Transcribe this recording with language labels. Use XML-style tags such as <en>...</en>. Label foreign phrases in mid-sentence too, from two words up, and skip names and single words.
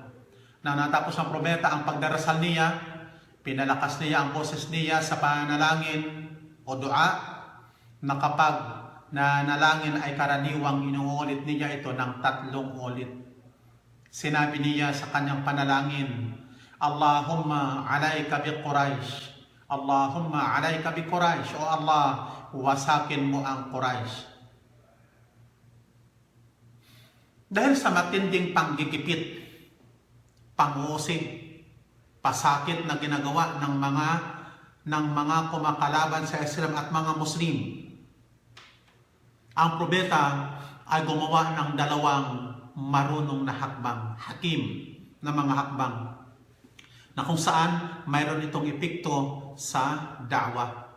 <tl>Nang natapos ang propeta ang pagdarasal niya, pinalakas niya ang boses niya sa panalangin o dua, na kapag nanalangin ay karaniwang inuulit niya ito ng 3 ulit. Sinabi niya sa kanyang panalangin,</tl> <ar>اللهم عليك بقريش، اللهم عليك بقريش, o Allah,</ar> <tl>wasakin mo ang Quraysh. Dahil sa matinding panggigipit, pangusig, pasakit na ginagawa ng mga kumakalaban sa Islam at mga Muslim, ang propeta ay gumawa ng 2 marunong na hakbang, hakim na mga hakbang, na kung saan mayroon itong epekto sa da'wah.</tl>